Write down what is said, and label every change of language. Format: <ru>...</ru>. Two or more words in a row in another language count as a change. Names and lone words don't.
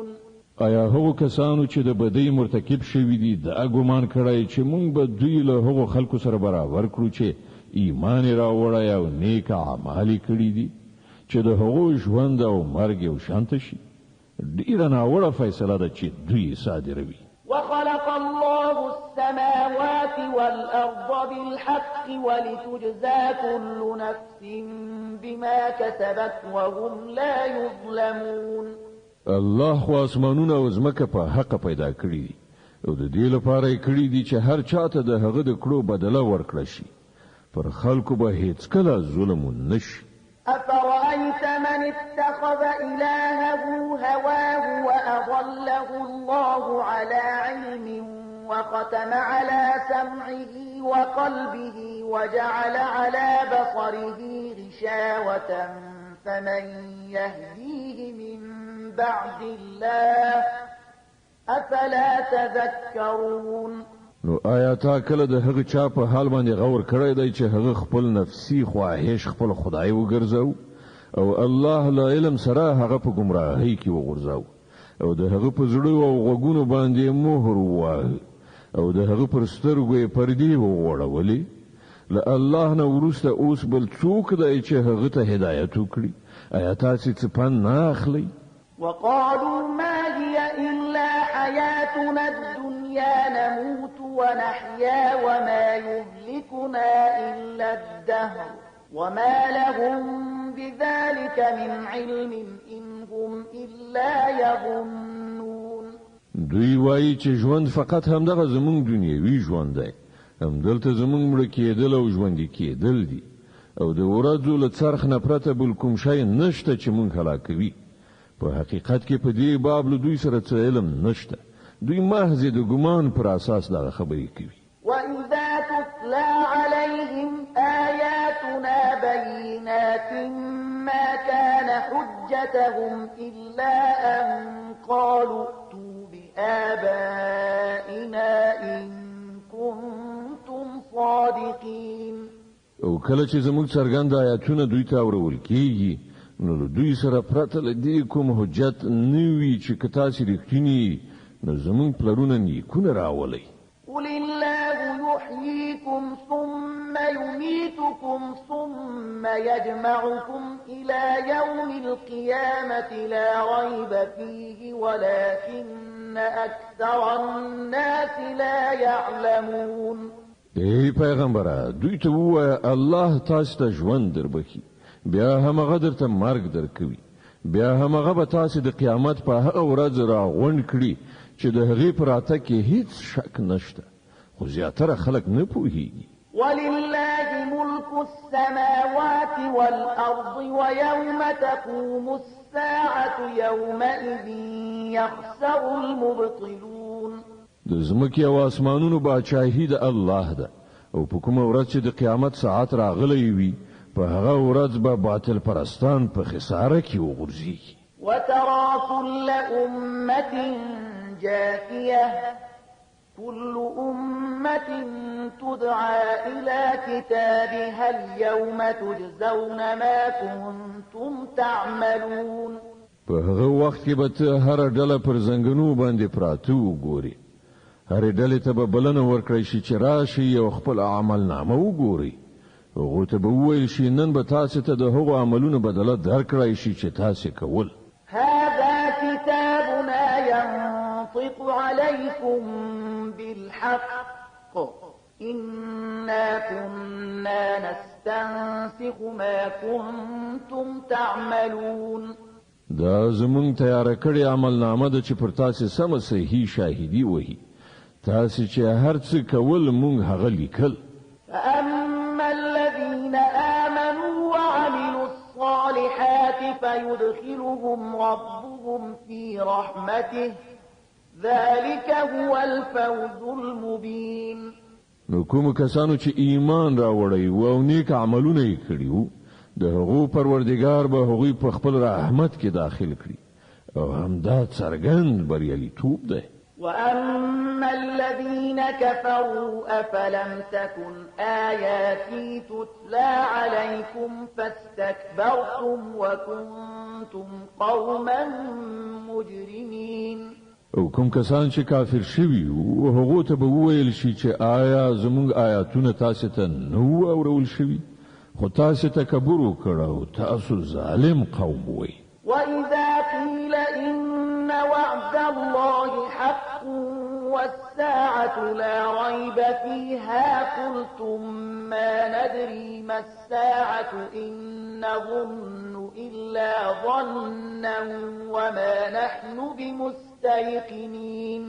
<ps>آیا هغو کسانو چې د بدی مرتکب شوي دي د ګمان کړی چې مونږ به دوی له هغو خلکو سره برابر کړو چې ایمان راوړی او نیک اعمال کړي دي چې د هغو ژوند او مرګ یو شانته شي؟ ډیره ناوړه فیصله ده چې دوی صادروي.</ps> <ar>وخلق الله السماوات والأرض بالحق ولتجزى كل نفس بما كسبت وهم لا يظلمون.</ar> <ps>الله خو اسمانونه او ځمکه په حق پیدا کړی دي او د دې لپاره یې کړی دي چې هر چاته د هغه د کړو بدله ورکړي شي. پر خلکو به هیڅ کله ظلم نشي.</ps> <ar>أفرأيت من اتخذ إلهه هواه وأضله الله على علم وختم على سمعه وقلبه وجعل على بصره غشاوة فمن يهديه من بعد الله أفلا تذكرون.</ar> <ps>نو آیا تا کله د هغه چا په حال باندې غور کړی دی چې هغه خپل نفسي خواهش خپل خدای وګرځاو او الله له علم سره هغه په گمراهۍ کې وګرځاو او د هغه په زړه او غوګونو باندې مهر ووهه او د هغه پر سترګو یې پردې وغوړولې؟ له الله نه وروسته اوس بل څوک دی چې هغه ته هدایت وکړي؟ آیا تاسې څه پند نه اخلئ؟</ps> <ar>وقالوا ما هي إلا حياتنا الدنيا نموت ونحيا وما يهلكنا إلا الدهر وما لهم بذلك من علم إن هم إلا يظنون.</ar> <ps>دوی وایي چې ژوند فقط همدغه زمونږ دنیوي ژوند دی، همدلته زمونږ مړه کېدل او ژوندي کېدل دي او د ورځو له څرخ نه پرته بل کوم شی نشته چې مونږ هلاکوي. په حقیقت کې په دې باب له دوی سره څه علم نشته. دوی محض د ګمان پر اساس دا خبرې کوي.</ps> <ar>وإذا تتلى عليهم آياتنا بينات ما كان حجتهم إلا أن قالوا ائتوا بآبائنا إن كنتم صادقين.</ar> <ps>او کله چې زموږ څرګند آیاتونه دوی ته اورول کیږي نو دوی سره پرته له دې کوم حجت نوي چې که تاسې رښتینی نو زموږ پلرونه نیکونه راولئ.</ps> <ar>قل الله يحييكم ثم يميتكم ثم يجمعكم إلى يوم القيامة لا ريب فيه ولكن أكثر الناس لا يعلمون.</ar> <ps>ای پیغمبره دوی ته ووایه الله تاسو ته ژوند دربخي بیا همغه درته مرګ درکوي بیا همغه به تاسو د قیامت په هغه ورځ راغونډ کړي چې د هغې په راتګ کې هیڅ شک نشته خو زیاتره خلک نه پوهیږي.</ps> <ar>ولله ملك السماوات والأرض ويوم تقوم الساعة الساعة يومئذ يخسر المبطلون.</ar> <ps>د زمکې او اسمانونو باچاهي د الله ده او په کومه ورځ چې د قیامت ساعت راغلی وي په هغه ورځ به باطل پرستان په خساره کې وغورځي.</ps> <ar>وترى كل أمة جاثية كل أمة تدعى إلى كتابها اليوم تجزون ما كنتم تعملون.</ar> <ps>په هغه وخت کې به ته هر ډله پر زنګنو باندې پراته وګوري. هر ډلې ته به بلنه ورکړی شي چې راشي او خپل عمل نامه وګوري. هغه ته به وویل شي نن به تاسو ته د هغو عملونو بدله درکړی شي چې تاسو کول.</ps> <ar>هذا كتابنا ينطق عليكم بالحق إنا كنا نستنسخ ما كنتم تعملون.</ar> <ps>دا زمون تیار کړی عمل نامه ده چې پر تاسو سم صحیح شاهدی وهي. تاسو چې هر څه کول مونږ هغه لیکل.</ps> <ar>فأما الذين آمنوا وعملوا الصالحات فيدخلهم ربهم في رحمته ذلك هو الفوز المبين.</ar> <ps>نو کوم کسانو چې ایمان راوړی او نیک عملونه یې کړیو د هغو پروردگار به هغوی په خپل رحمت کې داخل کړي او همدا څرګند بریالیتوب ده.</ps> <ar>وأما الذين كفروا أفلم تكن آياتي تتلى عليكم فاستكبرتم وكنتم قوما مجرمين.</ar> <ps>او کوم کسان چې کافر شوي او هغه ته به وویل شي چې آیا زموږ آیاتونه تاسو ته نو اورول شوي خو تاسو تکبر وکړو تاسو ظالم قوم وئ.</ps> <ar>وإذا قيل إن وعد الله حق والساعة لا ريب فيها قلتم ما ندري ما الساعة إن نظن إلا ظنا وما نحن بمستيقنين.</ar>